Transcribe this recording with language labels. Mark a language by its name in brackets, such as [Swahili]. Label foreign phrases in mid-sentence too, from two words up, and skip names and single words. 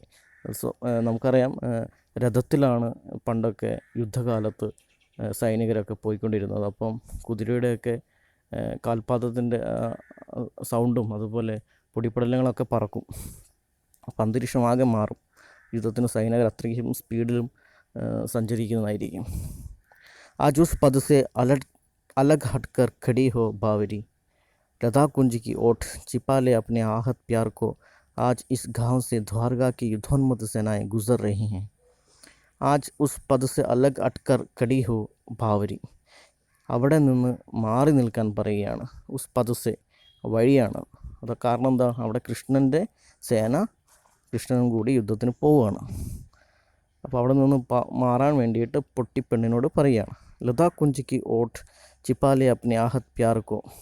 [Malayalam] നമുക്കറിയാം, രഥത്തിലാണ് പണ്ടൊക്കെ യുദ്ധകാലത്ത് സൈനികരൊക്കെ പോയിക്കൊണ്ടിരുന്നത്. അപ്പം കുതിരയുടെയൊക്കെ കാൽപാദത്തിൻ്റെ സൗണ്ടും അതുപോലെ പൊടിപ്പടലങ്ങളൊക്കെ പറക്കും. അപ്പം അന്തരീക്ഷമാകെ മാറും. യുദ്ധത്തിന് സൈനികർ അത്രയ്ക്കും സ്പീഡിലും സഞ്ചരിക്കുന്നതായിരിക്കും. [Hindi] आज उस पद से अलग हटकर खड़ी हो बावरी, लता कुंज की ओट छिपा ले अपने आहत प्यार को, आज इस गांव से द्वारका की युद्धोन्मत्त सेनाएं गुजर रही हैं. आज उस पद से अलग हटकर खड़ी हो बावरी, [Malayalam] അവിടെ നിന്ന് മാറി നിൽക്കാൻ പറയുകയാണ്. [Hindi] उस पद से, [Malayalam] വഴിയാണ്. അത് കാരണം എന്താ, അവിടെ കൃഷ്ണൻ്റെ സേന, കൃഷ്ണനും കൂടി യുദ്ധത്തിന് പോവുകയാണ്. അപ്പോൾ അവിടെ നിന്ന് മാറാൻ വേണ്ടിയിട്ട് പൊട്ടിപ്പെണ്ണിനോട് പറയുകയാണ്. [Hindi] लता कुंज की ओट छिपा ले अपने आहत प्यार को.